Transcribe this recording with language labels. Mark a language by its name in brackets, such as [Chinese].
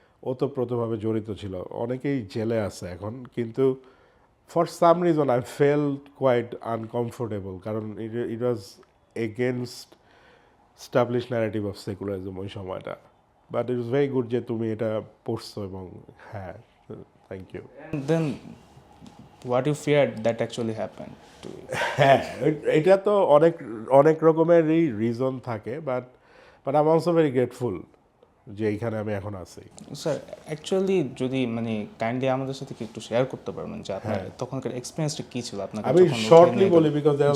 [Bangla] ওতপ্রোতভাবে জড়িত ছিল, অনেকেই জেলে আছে এখন, কিন্তু [English] for some reason I felt quite uncomfortable, [Bangla] কারণ [English] it was against establish narrative of secularism [Bangla] ওই সময়টা। [English] but it is very good [Bangla] যে তুমি এটা পড়ছো, এবং হ্যাঁ, [English] Thank you. And then what you feared that actually happened to you? [Bangla] হ্যাঁ, এটা তো অনেক অনেক রকমেরই রিজন থাকে, [English] but I am also very grateful [Bangla] যে এইখানে আমি এখন আছি। স্যার অ্যাকচুয়ালি যদি মানে কাইন্ডলি আমাদের সাথে কি একটু শেয়ার করতে পারবেন যে আপনার তখনকার এক্সপিরিয়েন্সটা কী ছিল আপনাকে? আমি যখন [English] shortly [Bangla] ওখানে বলি, [English] because there